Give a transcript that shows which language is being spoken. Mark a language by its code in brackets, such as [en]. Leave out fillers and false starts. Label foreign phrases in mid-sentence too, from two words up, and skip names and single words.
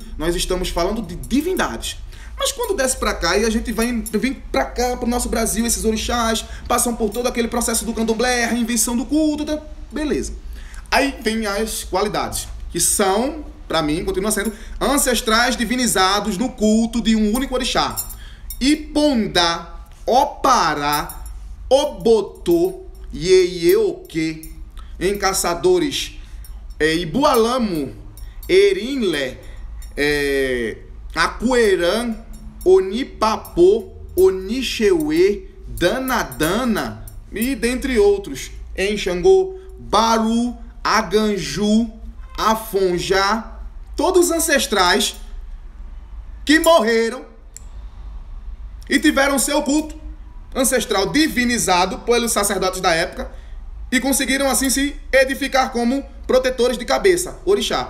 [pt] Nós estamos falando de divindades. Mas quando desce para cá e a gente vem para cá, para o nosso Brasil, esses orixás passam por todo aquele processo do candomblé, a reinvenção do culto, tá? Beleza. Aí vem as qualidades, que são, para mim, continua sendo ancestrais divinizados no culto de um único orixá. Ipondá, Opará, Obotô, Yeyeoque, em caçadores, Ibualamo, Erinle, Acuerã, Onipapô, Onixeuê, Danadana e dentre outros. Em Xangô, Baru, Aganju, Afonjá, todos os ancestrais que morreram e tiveram seu culto ancestral divinizado pelos sacerdotes da época e conseguiram assim se edificar como protetores de cabeça, orixá.